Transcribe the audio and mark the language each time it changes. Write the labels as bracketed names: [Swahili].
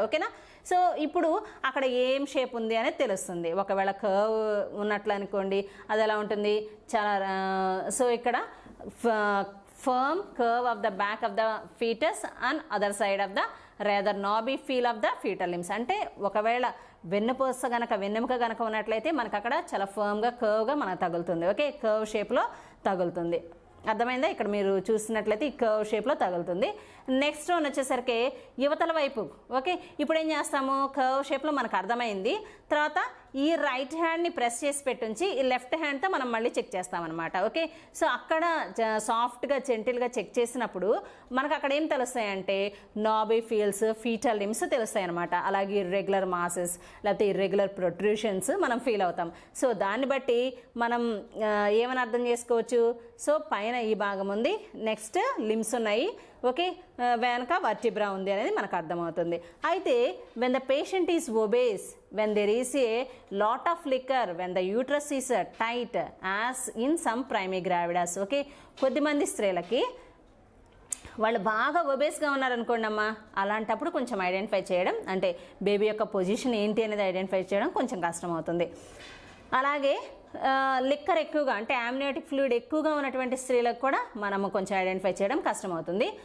[Telugu] ఓకేనా, సో ఇప్పుడు అక్కడ ఏం షేప్ ఉంది అనేది తెలుస్తుంది. ఒకవేళ కర్వ్ ఉన్నట్లు అనుకోండి, అది ఎలా ఉంటుంది, చాలా సో [English] ఇక్కడ firm curve of the back of the fetus and other side of the rather knobby feel of the fetal limbs. [Telugu] అంటే ఒకవేళ వెన్నెముక గనక ఉన్నట్లయితే మనకు అక్కడ చాలా ఫర్మ్గా కర్వ్గా మనకు తగులుతుంది. ఓకే, కర్వ్ షేప్లో తగులుతుంది. అర్థమైందా, ఇక్కడ మీరు చూసినట్లయితే ఈ కర్వ్ షేప్లో తగులుతుంది. నెక్స్ట్ వన్ వచ్చేసరికి యువతల వైపు. ఓకే, ఇప్పుడు ఏం చేస్తాము, కర్వ్ షేప్లో మనకు అర్థమైంది, తర్వాత ఈ రైట్ హ్యాండ్ని ప్రెస్ చేసి పెట్టుంచి ఈ లెఫ్ట్ హ్యాండ్తో మనం మళ్ళీ చెక్ చేస్తామన్నమాట. ఓకే, సో అక్కడ సాఫ్ట్గా జెంటిల్గా చెక్ చేసినప్పుడు మనకు అక్కడ ఏం తెలుస్తాయంటే నాబీ ఫీల్స్, ఫీటల్ లిమ్స్ తెలుస్తాయి అనమాట. అలాగే ఇర్రెగ్యులర్ మాసెస్ లేకపోతే ఇర్రెగ్యులర్ ప్రొట్రూషన్స్ మనం ఫీల్ అవుతాం. సో దాన్ని బట్టి మనం ఏమని అర్థం చేసుకోవచ్చు, సో పైన ఈ భాగం ఉంది, నెక్స్ట్ లిమ్స్ ఉన్నాయి, ఓకే, వెనక వర్టిబ్రా ఉంది అనేది మనకు అర్థమవుతుంది. అయితే [English] When the patient is obese, when there is a lot of liquor, when the uterus is tight as in some primigravidas. [Telugu] Okay, కొద్దిమంది స్త్రీలకి వాళ్ళు బాగా ఒబేస్గా ఉన్నారనుకోండి అమ్మా, అలాంటప్పుడు కొంచెం ఐడెంటిఫై చేయడం, అంటే బేబీ యొక్క పొజిషన్ ఏంటి అనేది ఐడెంటిఫై చేయడం కొంచెం కష్టం అవుతుంది. అలాగే లిక్కర్ ఎక్కువగా అంటే ఆమ్నియోటిక్ ఫ్లూయిడ్ ఎక్కువగా ఉన్నటువంటి స్త్రీలకు కూడా మనము కొంచెం ఐడెంటిఫై చేయడం కష్టమవుతుంది.